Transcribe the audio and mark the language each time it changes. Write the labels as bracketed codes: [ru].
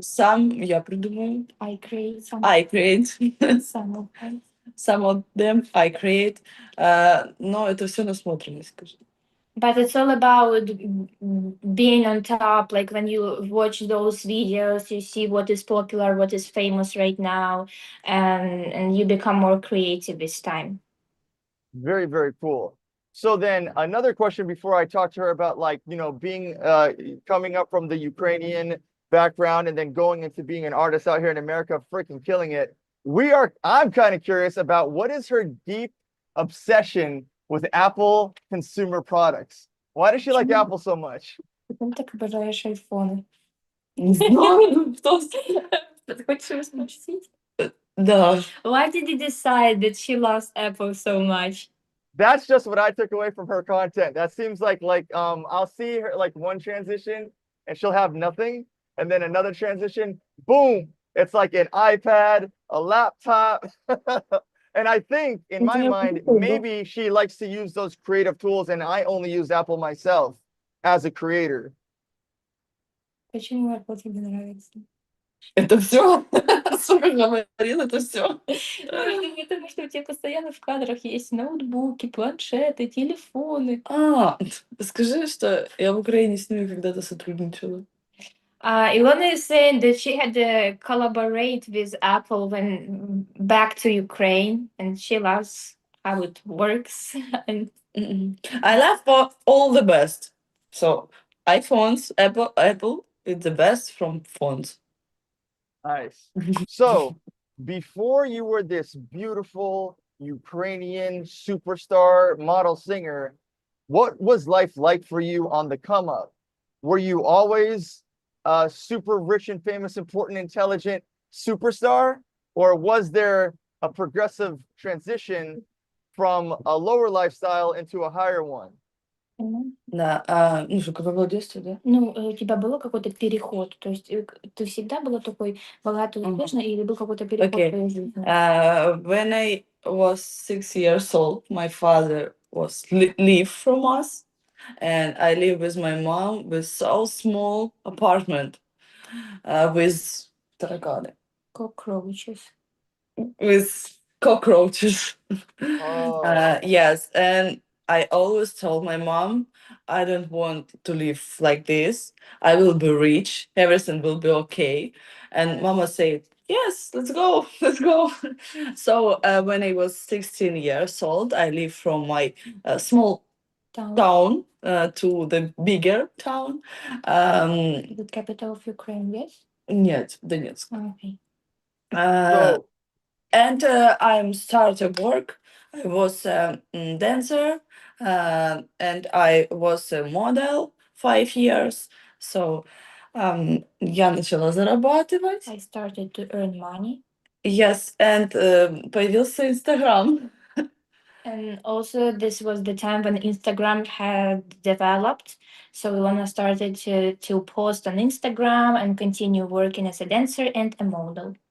[en] Some [ru] я придумаю. [en] I create some. I create. Some of them. Some of them I create. [ru] Но это все насмотренность, скажи. [en] But it's all about being on top. Like when you watch those videos, you see what is popular, what is famous right now, and you become more creative this time. Very, very cool. So then another question before I talk to her about like, you know, being coming up from the Ukrainian background and then going into being an artist out here in America, freaking killing it. I'm kind of curious about what is her deep obsession with Apple consumer products? Why does she like Apple so much? [ru] Почему так обожаешь айфоны? Не знаю, кто. Ты хочешь спросить? Да. [en] Why did you decide that she loves Apple so much? That's just what I took away from her content. That seems like I'll see her like one transition and she'll have nothing, and then another transition, boom, it's like an iPad, a laptop. And I think in [ru] Это [en] my [ru] я [en] mind, [ru] буду. [en] maybe she likes to use those creative tools, and I only use Apple myself as a creator. [ru] Почему Apple тебе нравится? Это все? Сколько говорил, это все. Потому что у тебя постоянно в кадрах есть ноутбуки, планшеты, телефоны. Скажи, что я в Украине с ними когда-то сотрудничала. [en] Ilona is saying that she had to collaborate with Apple when back to Ukraine, and she loves how it works. And I love for all the best. So iPhones, Apple is the best from phones. Nice. So, before you were this beautiful Ukrainian superstar model singer, what was life like for you on the come up? Were you always a super rich and famous, important, intelligent superstar? Or was there a progressive transition from a lower lifestyle into a higher one? [ru] Да, ну что, какое было детство, да? Ну, у тебя было какой-то переход? То есть ты всегда была такой богатой, успешной, или был какой-то переход в [en] Okay. [ru] твоей жизни? [en] When I was 6 years old, my father was leave from us, and I live with my mom with so small apartment, with [ru] тараканы, [en] Cockroaches. with cockroaches. Oh, Yes, and I always told my mom, I don't want to live like this. I will be rich. Everything will be okay. And Mama said, yes, let's go, let's go. So when I was 16 years old, I lived from my small Town. town to the bigger town. The capital of Ukraine, yes? [ru] Нет, Donetsk. [en] Okay. so And I'm started work. I was a dancer, and I was a model 5 years. So [ru] я начала зарабатывать. [en] I started to earn money. Yes, and [ru] появился Инстаграм. [en] And also, this was the time when Instagram had developed. So Ilona started to post on Instagram and continue working as a dancer and a model.